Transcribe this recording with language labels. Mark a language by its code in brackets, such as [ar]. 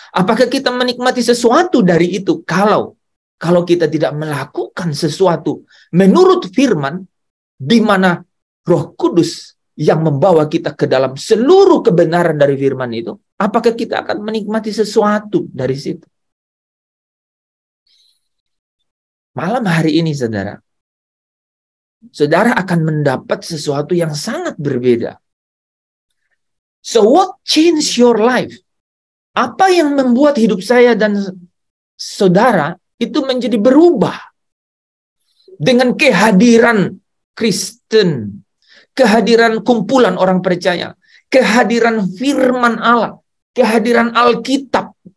[id] Apakah kita menikmati sesuatu dari itu kalau kita tidak melakukan sesuatu menurut firman, di mana Roh Kudus yang membawa kita ke dalam seluruh kebenaran dari firman itu? Apakah kita akan menikmati sesuatu dari situ? Malam hari ini, saudara, saudara akan mendapat sesuatu yang sangat berbeda. [en] So what changed your life? [id] Apa yang membuat hidup saya dan saudara itu menjadi berubah? Dengan kehadiran Kristen, kehadiran kumpulan orang percaya, kehadiran firman Allah, kehadiran Alkitab.